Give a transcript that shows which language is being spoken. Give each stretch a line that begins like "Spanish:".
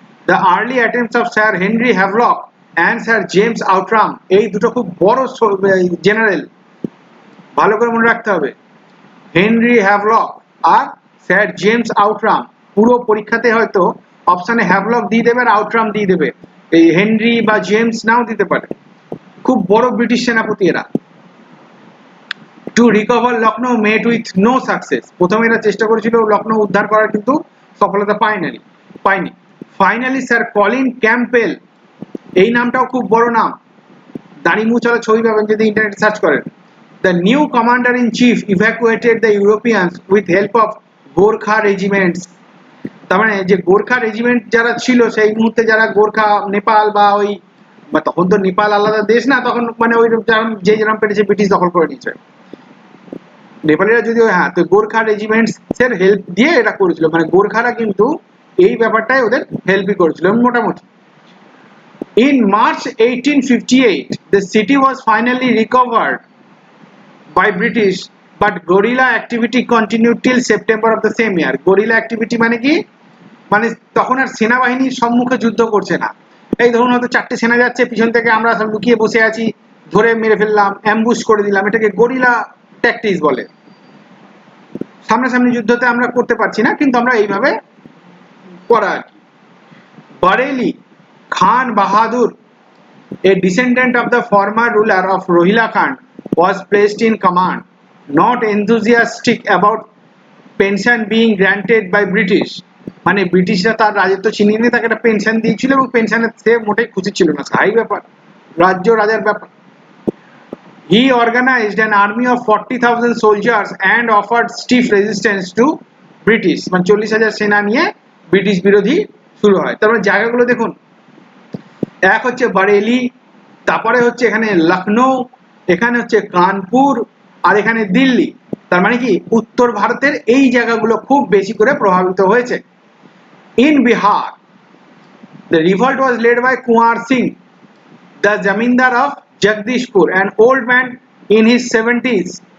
English: The early attempts of Sir Henry Havelock and Sir James Outram,
Bangla: এই দুটো খুব বড় জেনারেল, ভালো করে মনে রাখতে হবে। হেনরি হ্যাভলক আর স্যার জেমস আউটরাম, পুরো পরীক্ষাতে হয়তো অপশনে হ্যাভলক দিয়ে দেবে আর আউটরাম দিয়ে দেবে, এই হেনরি বা জেমস নাও দিতে পারে। খুব বড় ব্রিটিশ সেনাপতি এরা।
English: To recover Lucknow met with no success.
Bangla: প্রথমে এরা চেষ্টা করেছিল লখনৌ উদ্ধার করার, কিন্তু সফলতা পায়নি। ফাইনালি স্যার কলিন ক্যাম্পবেল, এই নামটাও খুব বড় নাম, দাঁড়ি মুছালা ছবি পাবেন যদি ইন্টারনেটে সার্চ করেন।
English: The new commander in chief evacuated the Europeans with help of Gorkha regiments.
Bangla: তার মানে যে গোর্খা রেজিমেন্ট যারা ছিল সেই মুহূর্তে, যারা গোর্খা নেপাল বা ওই, বা তখন তো নেপাল আলাদা দেশ না, তখন মানে ওই যে যেরকম পেরেছে ব্রিটিশ দখল করে নিয়েছে নেপালিরা, যদিও হ্যাঁ, তো গোর্খা রেজিমেন্টস এর হেল্প দিয়ে এটা করেছিল, মানে গোর্খারা কিন্তু এই ব্যাপারটাই ওদের হেল্পই করেছিল মোটামুটি।
English: In March 1858 the city was finally recovered by British, but guerrilla activity continued till September of the same year. Guerrilla activity
Bangla: মানে কি? মানে তখন আর সেনাবাহিনীর সম্মুখে যুদ্ধ করছে না। এই ধরুন হয়তো 4টে সেনা যাচ্ছে, পিছন থেকে আমরা সব লুকিয়ে বসে আছি, ধরে মেরে ফেললাম, অ্যাম্বুশ করে দিলাম, এটাকে গরিলা ট্যাকটিক্স বলে। সামনাসামনি যুদ্ধতে আমরা করতে পারছি না, কিন্তু আমরা এইভাবে করা আর কি।
English: Bareilly Khan Bahadur, a descendant of the former ruler of Rohilkhand, was placed in command, not enthusiastic about pension being granted by British.
Bangla: মানে ব্রিটিশরা তার রাজত্ব ছিনিয়ে নিয়ে তাকে একটা পেনশন দিয়েছিল এবং পেনশনের সে মোটেই খুশি ছিল না, স্থায়ী ব্যাপার, রাজ্য রাজার ব্যাপার।
English: He organized an army of 40,000 soldiers and offered stiff resistance to British.
Bangla: মানে 40,000 সেনা নিয়ে ব্রিটিশ বিরোধী শুরু হয়। তারপরে জায়গাগুলো দেখুন, এক হচ্ছে বারেলি, তারপরে হচ্ছে এখানে লখনৌ, এখানে হচ্ছে কানপুর, আর এখানে দিল্লি। তার মানে কি উত্তর ভারতের এই জায়গাগুলো খুব বেশি করে প্রভাবিত হয়েছে।
English: In Bihar, the revolt was led by Kunwar Singh, the zamindar of Jagdishpur, an old man in his 70s.